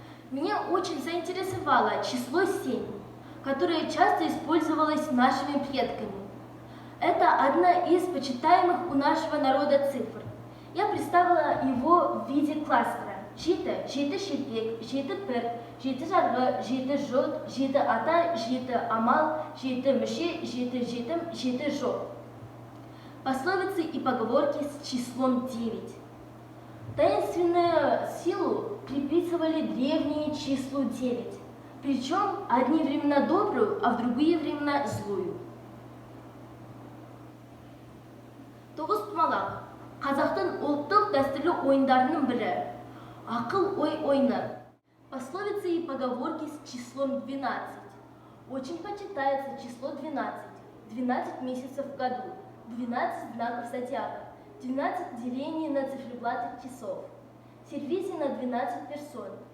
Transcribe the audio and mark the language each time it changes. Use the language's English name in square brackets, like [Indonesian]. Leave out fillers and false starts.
[Russian] Меня очень заинтересовало число 7, которое часто использовалось нашими предками. Это одна из почитаемых у нашего народа цифр. Я представила его в виде кластера. [Kazakh] Жеті, жеті шелпек, жеті пір, жеті жарғы, жеті жот, жеті ата, жеті амал, жеті мүше, жеті жетім, жеті жоқ. [Russian] Пословицы и поговорки с числом 9. Таинственную силу приписывали древние числу 9, причем одни времена добрую, а в другие времена злую. [Kazakh] Тоғыз тұмалақ, қазақтың ұлттық дәстүрлі ойындарының бірі. Акыл ой ойны. [Russian] Пословицы и поговорки с числом 12. Очень почитается число 12. 12 месяцев в году, 12 знаков зодиака, 12 делений на циферблаты часов, сервизе на 12 персон.